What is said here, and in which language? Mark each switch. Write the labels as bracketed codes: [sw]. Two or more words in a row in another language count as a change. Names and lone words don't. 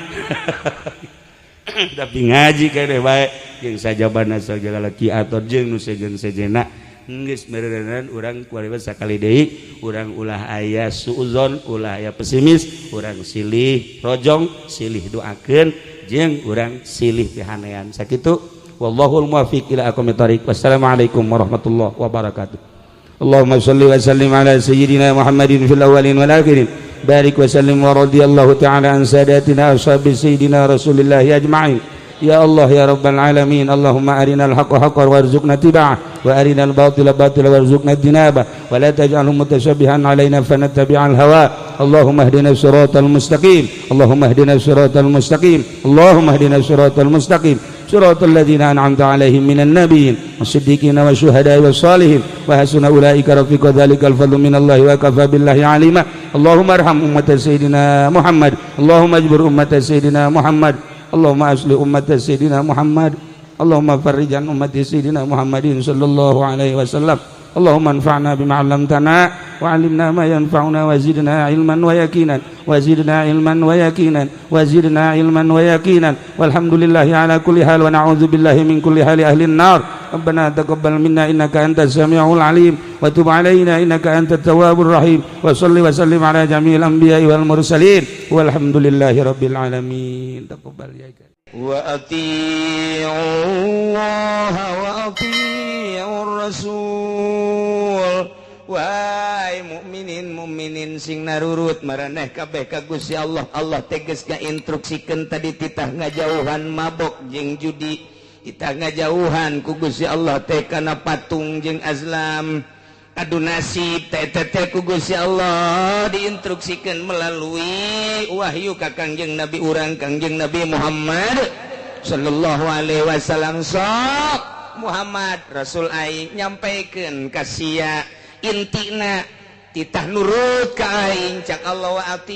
[su] tapi ngaji keneh bae jeung sajabana sagala Ki Ator jeung nu sejen-sejena geus mererenan urang kualibat sakali deui urang ulah aya suuzon ulah aya pesimis urang silih rojong silih doakeun jeung urang silih pihanean sakitu [ar] والله الموفق إلى أقوم الطريق والسلام عليكم ورحمة الله وبركاته. اللهم صل وسلم على سيدنا محمد في الأولين والآخرين بارك وسلم ورضي الله تعالى عن ساداتنا أصحاب سيدنا رسول الله أجمعين. يا الله يا رب العالمين اللهم أرنا الحق حقا وارزقنا اتباعه وأرنا الباطل باطلا وارزقنا اجتنابه ولا تجعله متشابها علينا فنتبع الهوى اللهم اهدنا الصراط المستقيم اللهم اهدنا الصراط المستقيم اللهم اهدنا الصراط المستقيم صراط الذين أنعمت عليهم من النبيين والصديقين والشهداء والصالحين وحسن أولئك رفيقا ذلك الفضل من الله وكفى بالله عليما اللهم ارحم أمة سيدنا محمد اللهم اجبر أمة سيدنا محمد اللهم أصلح أمة سيدنا محمد اللهم فرج عن أمة سيدنا محمد صلى الله عليه وسلم اللهم انفعنا بما علمتنا و وعلمنا ما ينفعنا وزدنا علما ويقينا وزدنا علما ويقينا وزدنا علما ويقينا والحمد لله على كل حال ونعوذ بالله من كل حال أهل النار ربنا تقبل منا إنك أنت السميع العليم وتب علينا إنك أنت التواب الرحيم وصل وسلم على جميع الأنبياء والمرسلين والحمد لله رب العالمين تقبل يا وأطيعوا الله وأطيعوا [su] rasul wahai mukminin sing narurut maraneh kabeh ka Gusti Allah Allah tegas ngainstruksikeun tadi titah ngajauhan mabok jeung judi titah ngajauhan ku Gusti Allah teh kana patung jeung azlam adu nasib teh ku Gusti Allah diinstruksikeun melalui wahyu ka Kangjeng Nabi urang Kangjeng Nabi Muhammad [ar] صلى الله عليه وسلم [su] sok Muhammad Rasul aing nyampaikeun ka sia intina titah nurut ka aing cak Allah wa